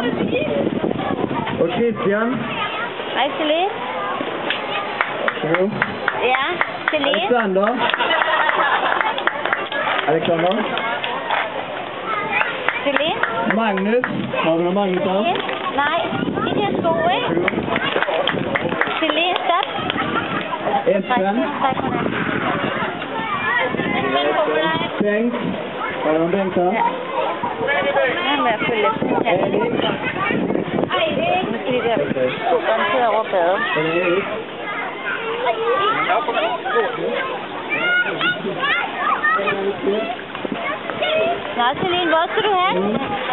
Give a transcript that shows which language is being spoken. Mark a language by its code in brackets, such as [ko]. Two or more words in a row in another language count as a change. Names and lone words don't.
[sv] Och Christian. Hej, Celine. Ja, Celine. Alexander. Celine. Magnus. Har vi någon Magnus här? Nej, det är sko, ikke? Celine, stop. Esben. Bengt. Har vi någon Bengt här? [da] Nu må jeg følge lidt her. Nu skal de der garanteret over badet. Nå, Celine, hvor skal du hen?